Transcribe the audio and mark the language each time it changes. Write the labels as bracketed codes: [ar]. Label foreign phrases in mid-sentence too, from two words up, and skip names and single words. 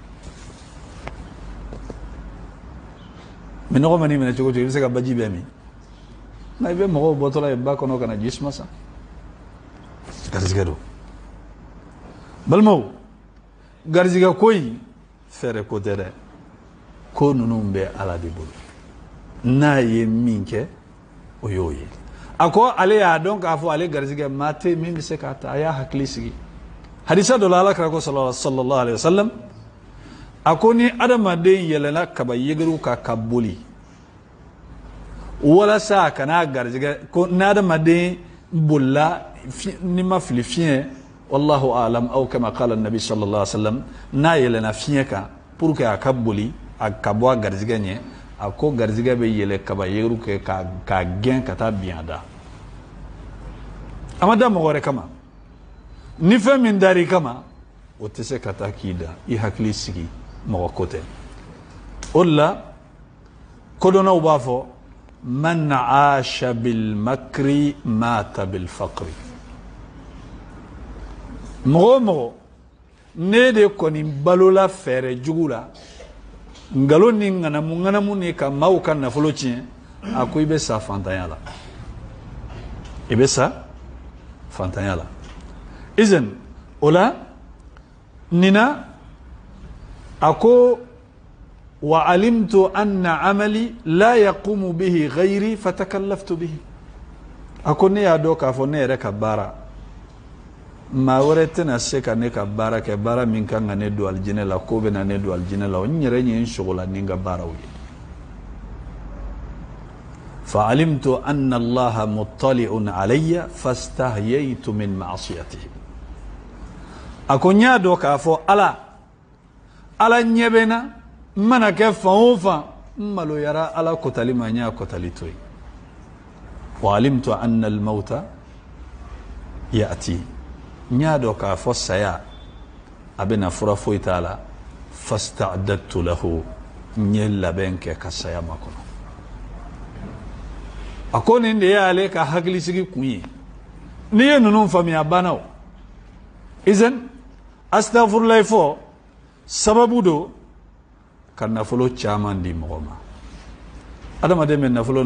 [bm] minɔgɔ ma n'i minɛ cogo o cogo i bɛ se ka baji bɛɛ min nka i bɛ mɔgɔw bɔtɔla ye ba kɔnɔ ka na jisuma san garizigɛ don balimaw garizigɛ ko in fɛɛrɛ ko tɛ dɛ ko ninnu bɛ ala de bolo n'a ye min kɛ o y'o ye a ko ale y'a dɔn k'a fɔ ale garizigɛ maa tɛ min bɛ se k'a ta a y'a hakili sigi hadisa dɔ la alakira ko [ar] صلى الله عليه [bm] wasallam a ko ni adamaden yɛlɛnna kaba yegeriw kan ka boli walasa a kana garizigɛ ko ni adamaden bolila ni ma fili fiɲɛ wallahu [ar] أعلم أو كما قال النبي صلى الله عليه وسلم [bm] n'a yɛlɛnna fiɲɛ kan [fr] pour que [bm] a ka boli a ka bɔ a garizigɛ ɲɛ a ko garizigɛ bɛ yɛlɛ kaba yegeriw kɛ ka gɛn ka taa bin a da a ma da mɔgɔ wɛrɛ kama ni fɛn min dar'i kama o tɛ se ka taa k'i da i hakili sigi mɔgɔ ko tɛ o de la kodɔnnaw b'a fɔ [ar] من عاش بالمكر مات بالفقر [bm] mɔgɔ o mɔgɔ ne de kɔni balola fɛɛrɛ jugu la nkalon ni ŋanamu ni ka maaw ka nafolo tiɲɛ a ko i bɛ sa fantanya la i bɛ sa fantanya la izan o la nina a ko [ar] وعلمت أن عملي لا يقوم به غيري فتكلفت به [bm] a ko ne y'a dɔn k'a fɔ ne yɛrɛ ka baara maa wɛrɛ tɛna se ka ne ka baara kɛ baara min kan ka ne don alijinɛ la ko bɛ na ne don alijinɛ la o n yɛrɛ ɲɛ n sogola ni n ka baaraw ye [ar] فعلمت أن الله مطلع علي فاستحييت من معصيته [bm] a ko n y'a dɔn k'a fɔ ala ɲɛ bɛ na n mana kɛ fan o fan n maloyara ala kotali ma n y'a kotali to yen [ar] وعلمت أن الموت يأتي [bm] n y'a dɔn k'a fɔ saya a bɛna fura foyi t'a la [ar] فاستعددت له [bm] n ye labɛn kɛ ka saya makɔnɔ a ko nin de y'ale ka hakilisigi kun ye n'i ye ninnu faamuya bannaw izan astaghfirulahi fɔ sababu do ka nafolo caman di mɔgɔ ma adamaden bɛ nafolo